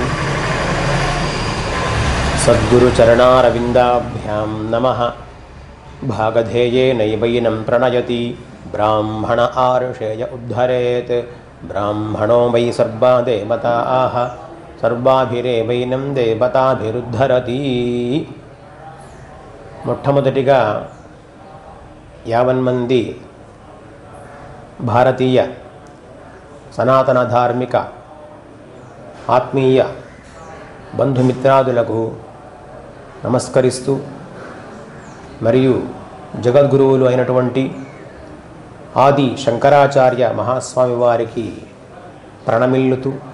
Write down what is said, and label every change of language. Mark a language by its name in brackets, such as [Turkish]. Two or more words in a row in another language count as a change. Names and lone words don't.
[Sanskrit] सद्गुरुचरणारविन्दाभ्यां नमः। भागधेये नैवैनं प्रणयति ब्राह्मण आर्षेय उद्धरेत्। ब्राह्मणो वै सर्वा देवताः सर्वाभिरेवैनं देवताभिरुद्धरति। [Telugu] మొట్టమొదటిగా 50 మంది భారతీయ సనాతన ధార్మిక ఆత్మీయ బంధుమిత్రాదులకు నమస్కరిస్తూ మరియు జగద్గురువులు అయినటువంటి ఆది శంకరాచార్య మహాస్వామి వారికి ప్రణమిల్లుతూ